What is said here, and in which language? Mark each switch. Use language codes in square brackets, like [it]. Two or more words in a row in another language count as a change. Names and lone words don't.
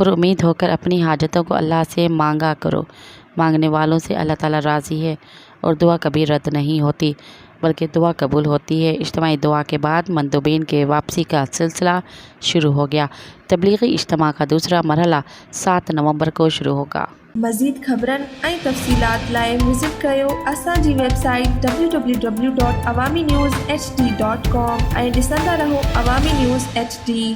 [ur] پر امید ہو کر اپنی حاجتوں کو اللہ سے مانگا کرو، مانگنے والوں سے اللہ تعالیٰ راضی ہے اور دعا کبھی رد نہیں ہوتی بلکہ دعا قبول ہوتی ہے۔ اجتماعی دعا کے بعد مندوبین کے واپسی کا سلسلہ شروع ہو گیا۔ تبلیغی اجتماع کا دوسرا مرحلہ 7 نومبر کو شروع ہوگا۔ [sd] مزید خبرن ऐं तफ़सीलात लाइ विज़िट कयो असांजी वेबसाइट www.awamiNewsHD.com ऐं ॾिसंदा रहो अवामी न्यूज़ HD।